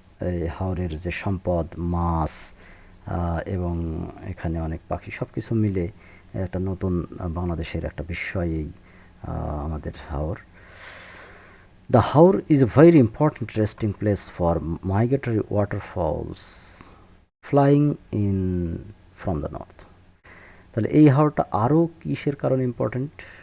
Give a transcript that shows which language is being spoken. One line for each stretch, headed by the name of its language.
Bangla: এই হাওরের যে সম্পদ, মাছ এবং এখানে অনেক পাখি, সব কিছু মিলে একটা নতুন বাংলাদেশের একটা বিস্ময় এই আমাদের হাওর।
English: The Haur is a very important resting place for migratory waterfowls flying in from the north.
Bangla: তাহলে এই হাওরটা আরও কিসের কারণে ইম্পর্টেন্ট?